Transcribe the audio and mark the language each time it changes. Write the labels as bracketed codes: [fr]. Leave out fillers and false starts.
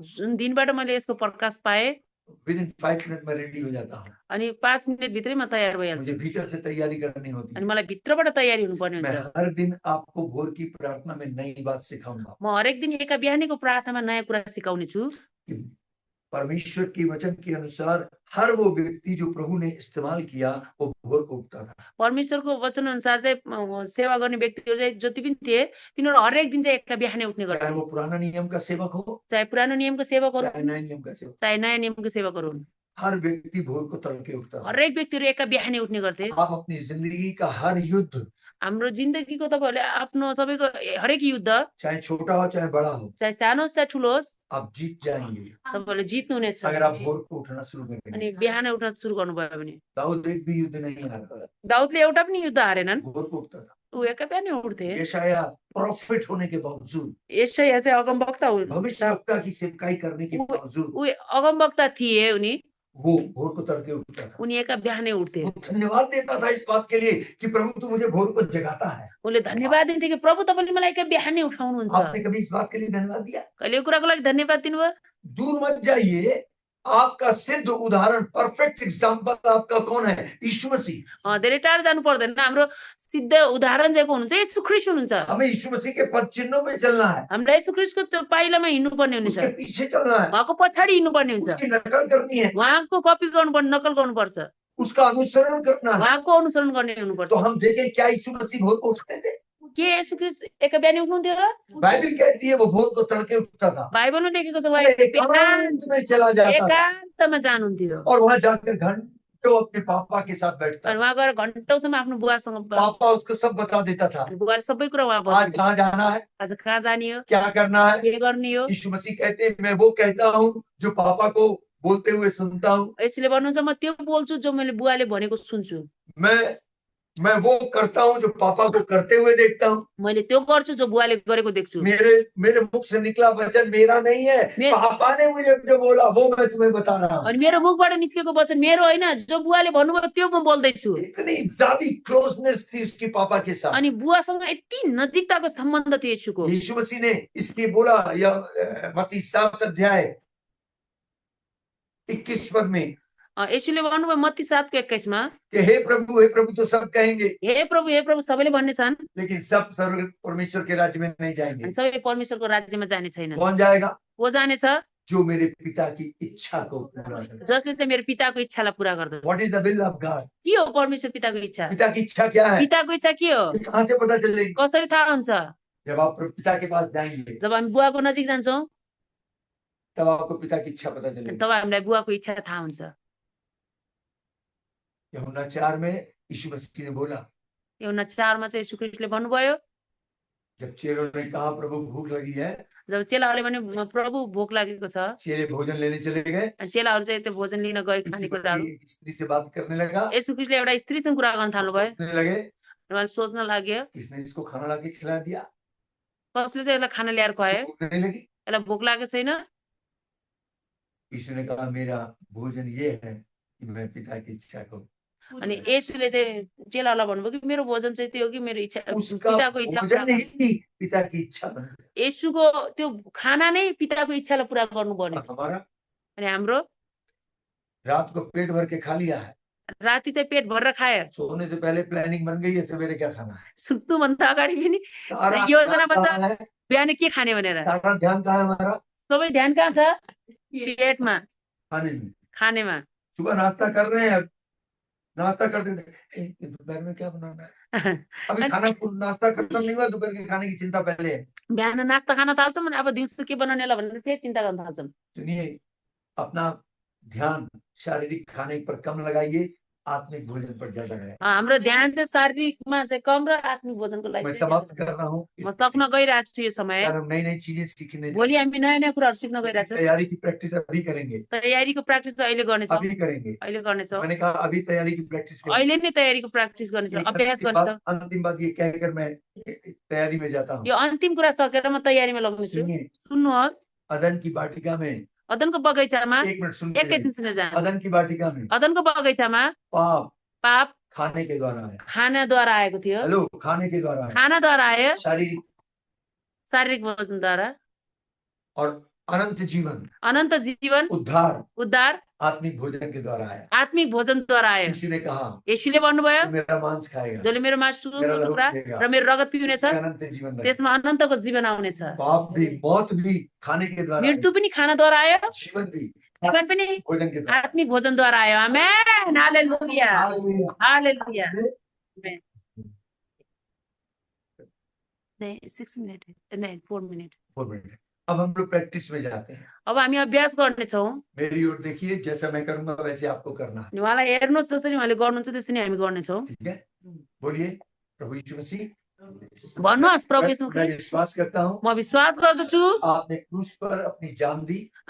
[ne] जुन दिनबाट मैले यसको प्रकाश पाएँ [hi] विद इन 5 मिनट में रेडी हो जाता हूँ। [ne] अनि 5 मिनट भित्रै म तयार भइहाल्छु [hi] मुझे भीतर से तैयारी करनी होती [ne] अनि [hi] है। [ne] मलाई भित्रबाट तयारी हुनुपर्ने [hi] मैं [ne] हुन्छ [hi] हर दिन आपको भोर की प्रार्थना में नई बात सिखाऊंगा [ne] म हरेक दिन एका बिहानीको प्रार्थनामा नयाँ कुरा सिकाउने छु [hi] कि परमेश्वर के वचन के अनुसार हर वो व्यक्ति जो प्रभु ने इस्तेमाल किया वो भोर को उठता था। [ne] परमेश्वरको वचन अनुसार चाहिँ सेवा गर्ने व्यक्तिहरू चाहिँ जति पनि थिए तिनीहरू हरेक दिन चाहिँ एका बिहानै उठ्ने [hi] चाहे [ne] गर्थे [hi] वो पुराना नियम का सेवक हो, [ne] चाहे पुरानो नियमको सेवकहरू [hi] चाहे नए नियम का सेवक, [ne] चाहे नयाँ नियमको सेवकहरू हुन् [hi] हर व्यक्ति भोर को तड़के उठता था। [ne] हरेक व्यक्तिहरू एका बिहानै उठ्ने गर्थे [hi] आप अपनी जिंदगी का हर युद्ध, [ne] हाम्रो जिन्दगीको तपाईँहरूले आफ्नो सबैको हरेक युद्ध [hi] चाहे छोटा हो चाहे बड़ा हो, [ne] चाहे सानो होस् चाहे ठुलो होस् [hi] आप जीत जाएंगे [ne] तपाईँहरूले जित्नुहुनेछ [hi] अगर आप भोर को उठना शुरू [ne] अनि [hi] करेंगे। [ne] बिहानै उठ्न सुरु गर्नुभयो भने [hi] दाऊद एक भी युद्ध नहीं हारा, [ne] दाउदले एउटा पनि युद्ध हारेनन् [hi] भोर को उठता था। [ne] ऊ एका बिहानै उठ्थे। [hi] यशाया प्रॉफिट होने के बावजूद, [ne] यशाया चाहिँ अगमवक्ता हुन्। [hi] भविष्यवक्ता की सेवकाई करने के [ne] ऊ [hi] बावजूद [ne] ऊ अगमवक्ता थिए उनी। [hi] वो भोर को तड़के उठता था। [ne] उनी एका बिहानै उठ्थे। [hi] वो धन्यवाद देता था इस बात के लिए कि प्रभु तू मुझे भोर को जगाता है। [ne] उनले धन्यवाद दिन्थे कि प्रभु तपाईँले मलाई एका बिहानै उठाउनुहुन्छ। [hi] आपने कभी इस बात के लिए धन्यवाद दिया? [ne] कहिले यो कुराको लागि धन्यवाद दिनुभयो? [hi] दूर मत जाइए, आपका सिद्ध उदाहरण, [en] perfect example [hi] आपका कौन है? यीशु मसीह। [ne] धेरै टाढो जानु पर्दैन। हाम्रो सिद्ध उदाहरण चाहिँ को हुनुहुन्छ? येशू ख्रीष्ट हुनुहुन्छ। [hi] हमें यीशु मसीह के पद चिन्हों में चलना है, [ne] हामीलाई येशू ख्रीष्टको त्यो पाइलामा हिँड्नुपर्ने हुनेछ। [hi] उसके पीछे चलना है, [ne] उहाँको पछाडि हिँड्नुपर्ने हुन्छ। [hi] उसकी नकल करनी है, [ne] उहाँको कपी गर्नुपर्ने, नकल गर्नुपर्छ। [hi] उसका अनुसरण करना है। [ne] उहाँको अनुसरण गर्ने हुनुपर्छ। [hi] तो हम देखें क्या यीशु मसीह भोर को उठते थे? [ne] के येशू ख्रीष्ट एका बिहानै उठ्नुहुन्थ्यो र? [hi] बाइबल कहती है वो भोर को तड़के उठता था, [ne] बाइबलमा लेखेको छ उहाँ [hi] एकांत में चला जाता था [ne] एकान्तमा जानुहुन्थ्यो। [hi] और वहां जाकर घंटों अपने पापा के साथ बैठता [ne] अनि [hi] था। [ne] उहाँ गएर घन्टौसम्म आफ्नो बुवासँग [hi] पापा उसको सब बता देता था, [ne] बुवाले सबै कुरा उहाँ [hi] आज [ne] बस्नु। [hi] कहाँ जाना है, [ne] आज कहाँ जाने हो, [hi] क्या करना है। [ne] के गर्ने हो। [hi] यीशु मसीह कहते हैं मैं वो कहता हूँ जो पापा को बोलते हुए सुनता हूँ, [ne] यसले भन्नुहुन्छ म त्यो बोल्छु जो मैले बुवाले भनेको सुन्छु। [hi] मैं वो करता हूँ जो पापा को करते हुए देखता हूँ। [ne] मैले त्यो गर्छु जो बुवाले गरेको देख्छु। [hi] मेरे मुख से निकला वचन मेरा नहीं है, पापा ने मुझे जो बोला वो मैं तुम्हें बता रहा हूँ। [ne] अनि मेरो मुखबाट निस्केको वचन मेरो होइन, जो बुवाले भन्नुभयो त्यो म बोल्दैछु। [hi] इतनी ज्यादा क्लोजनेस थी उसकी पापा के साथ। [ne] अनि बुवासँग यति नजिकताको सम्बन्ध थियो यीशुको। [hi] यीशु मसीह ने इसलिए बोला या मत्ती 7 अध्याय 21 पद में, [ne] यीशुले भन्नुभयो मत्ती 7:21 मा [hi] कि हे प्रभु तो सब कहेंगे, [ne] हे प्रभु सबैले भन्ने छन्, [hi] लेकिन सब स्वर्ग परमेश्वर के राज्य में नहीं जाएंगे। [ne] अनि सबै परमेश्वरको राज्यमा जाने छैनन्। [hi] कौन जाएगा? [ne] को जानेछ? [hi] जो मेरे पिता की इच्छा को पूरा करे। [ne] जसले चाहिँ मेरो पिताको इच्छालाई पूरा गर्दछ। [en] What is the will of God? [ne] के हो परमेश्वर पिताको इच्छा? [hi] पिता की इच्छा क्या है? [ne] पिताको इच्छा के हो? [hi] कहाँ से पता चलेगी? [ne] कसरी थाहा हुन्छ? [hi] जब आप पिता के पास जाएंगे, [ne] जब हामी बुवाको नजिक जान्छौँ [hi] तब आपको पिता की इच्छा पता चलेगी। [ne] तब हामीलाई बुवाको इच्छा थाहा हुन्छ। [hi] यूहन्ना 4 में यीशु मसीह ने बोला, [ne] यूहन्ना 4 मा चाहिँ यीशु ख्रीष्टले भन्नुभयो, [hi] जब चेलों ने कहा प्रभु भूख लगी है, [ne] जब चेलाहरूले भने प्रभु भोक लागेको छ, [hi] चेले भोजन लेने चले गए, [ne] अनि चेलाहरू चाहिँ त्यो भोजन लिन गए खानेकुराहरू। [hi] स्त्री से बात करने लगा, [ne] यीशु ख्रीष्टले एउटा स्त्रीसँग कुरा गर्न थाल्नुभयो। [hi] सोचने लगे, [ne] उहाँले सोच्न लाग्यो [hi] किसने इसको खाना लाके खिला दिया? [ne] कसले चाहिँ यसलाई खाना ल्याएर खुवायो? [hi] भूख नहीं लगी? [ne] यसलाई भोक लागेको छैन? [hi] यीशु ने कहा मेरा भोजन ये है कि मैं पिता की इच्छा को। [ne] अनि येशूले चाहिँ चेलाहरूलाई भन्नुभयो कि मेरो भोजन चाहिँ त्यो हो कि मेरो इच्छा [hi] उसका [ne] पिताको इच्छा [hi] भोजन पूरा ही पिता की इच्छा बन गया। [ne] येशूको त्यो खाना नै पिताको इच्छालाई पूरा गर्नुपर्ने। [hi] हमारा [ne] अनि हाम्रो [hi] रात को पेट भर के खा लिया है, [ne] राति चाहिँ पेट भरेर खायो, [hi] सोने से पहले प्लानिंग बन गई है सवेरे क्या खाना है, [ne] सुत्नुभन्दा अगाडि पनि [hi] सारा [ne] योजना [hi] ध्यान [ne] बन्छ [hi] कहाँ है? [ne] बिहान के खाने भनेर। [hi] सारा ध्यान कहाँ है हमारा? [ne] सबै ध्यान कहाँ छ? पेटमा, [hi] खाने में। [ne] खानेमा। [hi] सुबह नाश्ता कर रहे हैं, नाश्ता करते दोपहर में क्या बनाना है, अभी खाना नाश्ता खत्म नहीं हुआ, दोपहर के खाने की चिंता पहले है। [ne] बिहान नास्ता खान थाल्छौँ अनि अब दिउँसो के बनाउने होला भनेर फेरि चिन्ता गर्न थाल्छौँ। [hi] सुनिए, अपना ध्यान शारीरिक खाने पर कम लगाइए, आत्मिक भोजन पर ज्यादा लगाइए। [ne] हाम्रो ध्यान चाहिँ शारीरिकमा चाहिँ कम र आत्मिक भोजनको लागि [hi] मैं [ne] चाहिँ [hi] समाप्त कर रहा हूँ। [ne] म सक्न गइरहेको छु यो समय। [hi] हम नई नई चीजें सीखने [ne] भोलि हामी नयाँ नयाँ कुराहरू सिक्न गइरहेको छौँ। [hi] तैयारी की प्रैक्टिस अभी करेंगे, [ne] तयारीको प्र्याक्टिस चाहिँ अहिले गर्नेछौँ। [hi] अभी करेंगे। [ne] अहिले गर्नेछौँ। [hi] मैंने कहा अभी तैयारी की प्रैक्टिस करेंगे। [ne] अहिले नै तयारीको प्र्याक्टिस गर्नेछौँ, अभ्यास गर्नेछौँ। [hi] अंतिम बात ये कहकर मैं तैयारी में जाता हूँ। [ne] यो अन्तिम कुरा सकेर म तयारीमा लाग्नेछु। [hi] सुनिए, [ne] सुन्नुहोस्, [hi] अदन की वाटिका में, [ne] अदनको बगैँचामा [hi] एक मिनट सुन, [ne] एकैछिन सुनेर जानु। [hi] अदन की वाटिका में [ne] अदनको बगैँचामा पाप [hi] खाने के द्वारा है। [ne] खानाद्वारा आएको थियो। [hi] हेलो, खाने के द्वारा है। [ne] खानाद्वारा आयो, [hi] शारीरिक [ne] भोजनद्वारा। [hi] और अनंत जीवन, [ne] उद्धार [hi] आत्मिक भोजन के द्वारा है। [ne] आत्मिक भोजनद्वारा आयो। [hi] यीशु ने कहा, [ne] येशूले भन्नुभयो, [hi] मेरा मांस खाएगा, [ne] जसले मेरो मासु टुक्रा र मेरो रगत पिउनेछ [hi] अनंत जीवन रहेगा। [ne] त्यसमा अनन्तको जीवन आउनेछ। [hi] पाप भी, मौत भी खाने के द्वारा, [ne] मृत्यु पनि खानाद्वारा आयो, [hi] जीवन भी [ne] जीवन पनि [hi] भोजन के द्वारा। [ne] आत्मिक भोजनद्वारा आयो। आमेन, हालेलुया, हालेलुया। [hi] नहीं 6 मिनट है, नहीं 4 मिनट। 4 मिनट। अब हम लोग प्रैक्टिस में जाते हैं। [ne] अब हामी अभ्यास गर्नेछौँ। [hi] मेरी ओर देखिए, जैसा मैं करूंगा वैसे आपको करना है। [ne] उहाँलाई हेर्नुहोस्, जसरी उहाँले गर्नुहुन्छ त्यसरी हामी गर्नेछौँ। [hi] ठीक है, बोलिए प्रभु यीशु मसीह, [ne] भन्नुहोस् प्रभु यीशु [hi] मैं विश्वास करता हूँ [ne] म विश्वास गर्दछु [hi] आपने क्रूस पर अपनी जान दी,